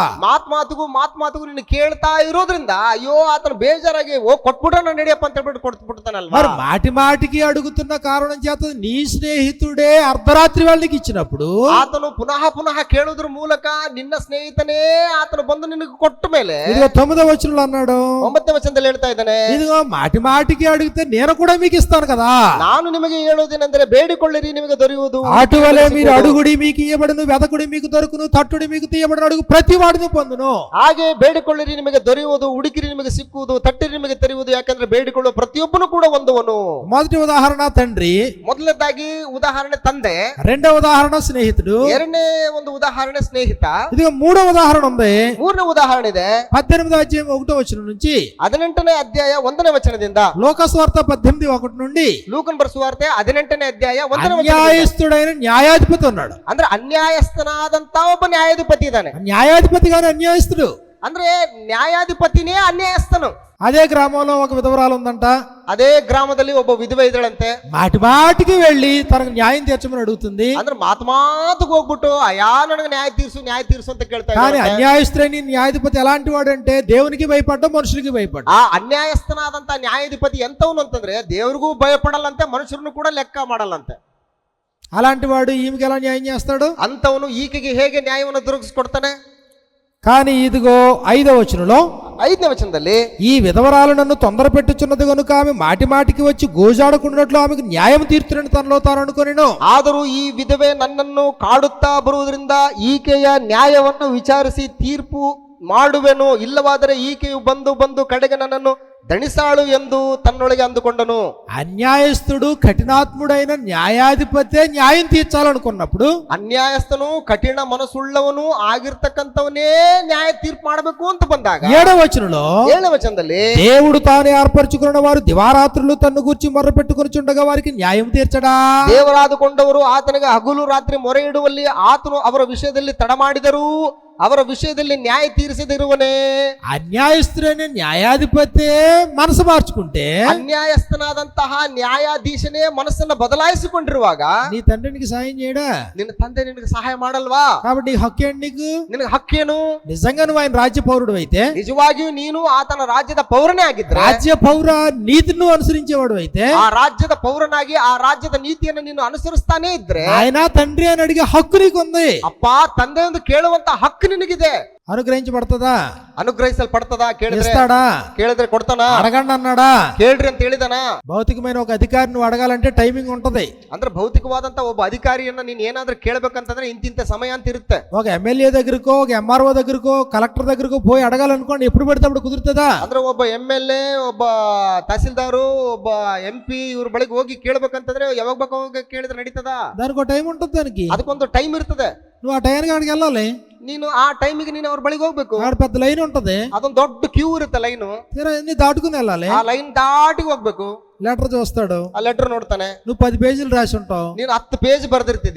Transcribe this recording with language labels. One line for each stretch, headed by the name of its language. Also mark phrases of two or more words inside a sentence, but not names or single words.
Kannada: ಮಾತ್ಮಾತುಗೂ ನಿನ್ನ ಕೇಳ್ತಾ ಇರೋದ್ರಿಂದ ಅಯ್ಯೋ ಆತನ ಬೇಜಾರಾಗಿ ಕೊಟ್ಬಿಟ್ರೆ ನಾನು ನಡಿಯಪ್ಪ ಅಂತ ಹೇಳ್ಬಿಟ್ಟು ಕೊಟ್ಬಿಡ್ತಾನಲ್ವಾ.
Telugu: మరి మాటి మాటికి అడుగుతున్న కారణం చేత నీ స్నేహితుడే అర్ధరాత్రి వేళ నీకు ఇచ్చినప్పుడు,
Kannada: ಆತನು ಪುನಃ ಪುನಃ ಕೇಳೋದ್ರ ಮೂಲಕ ನಿನ್ನ ಸ್ನೇಹಿತನೇ ಆತನು ಬಂದು ನಿನಗೆ ಕೊಟ್ಟ ಮೇಲೆ,
Telugu: ఇదిగో 9వ వచనంలో అన్నాడు,
Kannada: 9ನೇ ವಚನದಲ್ಲಿ ಹೇಳ್ತಾ ಇದ್ದಾನೆ,
Telugu: ఇదిగో మాటి మాటికి అడిగితే నేను కూడా మీకు ఇస్తాను కదా.
Kannada: ನಾನು ನಿಮಗೆ ಹೇಳೋದೇನೆಂದರೆ ಬೇಡಿಕೊಳ್ಳಿರಿ ನಿಮಗೆ ದೊರೆಯುವುದು,
Telugu: అటువలే మీరు అడుగుడి మీకు ఇయ్యబడును, వెదకుడి మీకు దొరుకును, తట్టుడి మీకు తీయబడును, అడుగు ప్రతి వాడిని పొందును.
Kannada: ಹಾಗೆ ಬೇಡಿಕೊಳ್ಳಿರಿ ನಿಮಗೆ ದೊರೆಯುವುದು, ಹುಡುಕಿರಿ ನಿಮಗೆ ಸಿಕ್ಕುವುದು, ತಟ್ಟಿರಿ ನಿಮಗೆ ತೆರೆಯುವುದು, ಯಾಕಂದ್ರೆ ಬೇಡಿಕೊಳ್ಳುವ ಪ್ರತಿಯೊಬ್ಬನು ಕೂಡ ಹೊಂದುವನು.
Telugu: మొదటి ఉదాహరణ తండ్రి,
Kannada: ಮೊದಲನೇದಾಗಿ ಉದಾಹರಣೆ ತಂದೆ,
Telugu: రెండవ ఉదాహరణ స్నేహితుడు,
Kannada: ಎರಡನೇ ಒಂದು ಉದಾಹರಣೆ ಸ್ನೇಹಿತ,
Telugu: ఇదిగో మూడవ ఉదాహరణ ఉంది.
Kannada: ಮೂರನೇ ಉದಾಹರಣೆ ಇದೆ
Telugu: 18వ అధ్యాయం 1వ వచనం నుంచి,
Kannada: 18ನೇ ಅಧ್ಯಾಯ 1ನೇ ವಚನದಿಂದ,
Telugu: లోకస్వార్త 18:1 నుండి.
Kannada: ಲೂಕನ್ ಬರೆಸುವಾರ್ತೆ 18ನೇ ಅಧ್ಯಾಯ 1ನೇ ವಚನ.
Telugu: అన్యాయస్తుడైన న్యాయాధిపతి ఉన్నాడు.
Kannada: ಅಂದ್ರೆ ಅನ್ಯಾಯಸ್ಥನಾದಂತ ಒಬ್ಬ ನ್ಯಾಯಾಧಿಪತಿ ಇದ್ದಾನೆ.
Telugu: న్యాయాధిపతి గాని అన్యాయస్తుడు.
Kannada: ಅಂದ್ರೆ ನ್ಯಾಯಾಧಿಪತಿನೇ ಅನ್ಯಾಯಸ್ಥನು.
Telugu: అదే గ్రామంలో ఒక విధవరాలు ఉందంట.
Kannada: ಅದೇ ಗ್ರಾಮದಲ್ಲಿ ಒಬ್ಬ ವಿಧವೆ ಇದ್ದಳಂತೆ.
Telugu: మాటి మాటికి వెళ్ళి తనకు న్యాయం తీర్చమని అడుగుతుంది.
Kannada: ಅಂದ್ರೆ ಮಾತಿಗೆ ಹೋಗ್ಬಿಟ್ಟು ಅಯ್ಯಾ ನನಗೆ ನ್ಯಾಯ ತೀರ್ಸು ಅಂತ ಕೇಳ್ತಾ
Telugu: కానీ
Kannada: ಇದ್ದಾಳೆ.
Telugu: అన్యాయస్తుడైన న్యాయాధిపతి ఎలాంటి వాడు అంటే దేవునికి భయపడ్డం, మనుషులకి భయపడ్డం.
Kannada: ಆ ಅನ್ಯಾಯಸ್ಥನಾದಂತ ನ್ಯಾಯಾಧಿಪತಿ ಎಂತವನು ಅಂತಂದ್ರೆ ದೇವ್ರಿಗೂ ಭಯಪಡಲ್ಲಂತೆ, ಮನುಷ್ಯರನ್ನು ಕೂಡ ಲೆಕ್ಕ ಮಾಡಲ್ಲಂತೆ.
Telugu: అలాంటి వాడు ఈమెకి ఎలా న్యాయం చేస్తాడు?
Kannada: ಅಂತವನು ಈಕೆಗೆ ಹೇಗೆ ನ್ಯಾಯವನ್ನು ದೊರಕಿಸಿಕೊಡ್ತಾನೆ?
Telugu: కానీ ఇదిగో 5వ వచనంలో,
Kannada: 5ನೇ ವಚನದಲ್ಲಿ,
Telugu: ఈ విధవరాలు నన్ను తొందర పెట్టుచున్నది కనుక ఆమె మాటి మాటికి వచ్చి గోజాడుకున్నట్లు ఆమెకు న్యాయం తీర్చునని తనలో తాను అనుకొనెను.
Kannada: ಆದರೂ ಈ ವಿಧವೆ ನನ್ನನ್ನು ಕಾಡುತ್ತಾ ಬರುವುದರಿಂದ ಈಕೆಯ ನ್ಯಾಯವನ್ನು ವಿಚಾರಿಸಿ ತೀರ್ಪು ಮಾಡುವೆನು, ಇಲ್ಲವಾದರೆ ಈಕೆಯು ಬಂದು ಕಡೆಗೆ ನನ್ನನ್ನು ದಣಿಸಾಳು ಎಂದು ತನ್ನೊಳಗೆ ಅಂದುಕೊಂಡನು.
Telugu: అన్యాయస్తుడు కఠినాత్ముడైన న్యాయాధిపతే న్యాయం తీర్చాలనుకున్నప్పుడు,
Kannada: ಅನ್ಯಾಯಸ್ಥನು ಕಠಿಣ ಮನಸ್ಸುಳ್ಳವನು ಆಗಿರ್ತಕ್ಕಂಥವನೇ ನ್ಯಾಯ ತೀರ್ಪು ಮಾಡಬೇಕು ಅಂತ ಬಂದಾಗ
Telugu: 7వ వచనంలో,
Kannada: 7ನೇ ವಚನದಲ್ಲಿ,
Telugu: దేవుడు తానే ఏర్పరచుకున్న వారు దివారాత్రులు తన్ను గురించి మొర్ర పెట్టుకొనిచుండగా వారికి న్యాయం తీర్చడా?
Kannada: ದೇವರಾದುಕೊಂಡವರು ಆತನಿಗೆ ಹಗಲು ರಾತ್ರಿ ಮೊರೆ ಇಡುವಲ್ಲಿ ಆತನು ಅವರ ವಿಷಯದಲ್ಲಿ ತಡ ಮಾಡಿದರೂ ಅವರ ವಿಷಯದಲ್ಲಿ ನ್ಯಾಯ ತೀರಿಸದಿರುವನೇ.
Telugu: అన్యాయస్తుడైన న్యాయాధిపతే మనసు మార్చుకుంటే,
Kannada: ಅನ್ಯಾಯಸ್ಥನಾದಂತಹ ನ್ಯಾಯಾಧೀಶನೇ ಮನಸ್ಸನ್ನ ಬದಲಾಯಿಸಿಕೊಂಡಿರುವಾಗ
Telugu: నీ తండ్రికి సాయం చేయడా?
Kannada: ನಿನ್ನ ತಂದೆ ನಿನಗೆ ಸಹಾಯ ಮಾಡಲ್ವಾ?
Telugu: కాబట్టి ఈ హక్కు ఏంటి నీకు?
Kannada: ನಿನಗೆ ಹಕ್ಕೇನು?
Telugu: నిజంగా నువ్వు ఆయన రాజ్య పౌరుడు అయితే,
Kannada: ನಿಜವಾಗಿಯೂ ನೀನು ಆತನ ರಾಜ್ಯದ ಪೌರನೇ ಆಗಿದ್ರೆ,
Telugu: రాజ్య పౌర నీతిని నువ్వు అనుసరించేవాడు అయితే,
Kannada: ಆ ರಾಜ್ಯದ ಪೌರನಾಗಿ ಆ ರಾಜ್ಯದ ನೀತಿಯನ್ನು ನೀನು ಅನುಸರಿಸ್ತಾನೆ ಇದ್ರೆ,
Telugu: ఆయన తండ్రి అని అడిగే హక్కు నీకు ఉంది.
Kannada: ಅಪ್ಪ ತಂದೆ ಎಂದು ಕೇಳುವಂತ ಹಕ್ಕು ನಿನಗಿದೆ.
Telugu: అనుగ్రహించబడతదా?
Kannada: ಅನುಗ್ರಹಿಸಲ್ಪಡ್ತದ?
Telugu: ఇస్తాడా?
Kannada: ಕೇಳಿದ್ರೆ ಕೊಡ್ತಾನ?
Telugu: అడగండి అన్నాడా?
Kannada: ಕೇಳ್ರಿ ಅಂತ ಹೇಳಿದಾನ?
Telugu: భౌతికమైన ఒక అధికారి నువ్వు అడగాలంటే టైమింగ్ ఉంటది.
Kannada: ಅಂದ್ರೆ ಭೌತಿಕವಾದಂತ ಒಬ್ಬ ಅಧಿಕಾರಿಯನ್ನ ನೀನ್ ಏನಾದ್ರೂ ಕೇಳ್ಬೇಕಂತಂದ್ರೆ ಇಂತಿಂತ ಸಮಯ ಅಂತ ಇರುತ್ತೆ.
Telugu: ఒక ఎమ్మెల్యే దగ్గరకో, ఒక ఎంఆర్ఓ దగ్గరకో, కలెక్టర్ దగ్గరకో పోయి అడగాలనుకోండి, ఎప్పుడు పడితే అప్పుడు కుదురుతుందా?
Kannada: ಅಂದ್ರೆ ಒಬ್ಬ MLA, ಒಬ್ಬ ತಹಸೀಲ್ದಾರು, ಒಬ್ಬ MP ಇವ್ರ ಬಳಿಗೆ ಹೋಗಿ ಕೇಳ್ಬೇಕಂತಂದ್ರೆ ಯಾವಾಗ ಬೇಕು ಕೇಳಿದ್ರೆ ನಡೀತದ?
Telugu: దానికి ఒక టైం ఉంటుంది. దానికి
Kannada: ಅದಕ್ಕೊಂದು ಟೈಮ್ ಇರ್ತದೆ.
Telugu: నువ్వు ఆ టైంకి అక్కడికి వెళ్ళాలి.
Kannada: ನೀನು ಆ ಟೈಮಿಗೆ ನೀನು ಅವ್ರ ಬಳಿಗೆ ಹೋಗ್ಬೇಕು.
Telugu: ఆడ పెద్ద లైన్ ఉంటది,
Kannada: ಅದೊಂದು ದೊಡ್ಡ ಕ್ಯೂ ಇರುತ್ತೆ, ಲೈನು.
Telugu: అన్ని దాటుకుని వెళ్ళాలి.
Kannada: ಆ ಲೈನ್ ದಾಟಿ ಹೋಗ್ಬೇಕು.
Telugu: లెటర్ చూస్తాడు,
Kannada: ಆ ಲೆಟರ್ ನೋಡ್ತಾನೆ.
Telugu: నువ్వు 10 పేజీలు రాసి ఉంటావు,
Kannada: ನೀನು 10 పేజ్ ಬರ್ದಿರ್ತಿದ್ದಿ.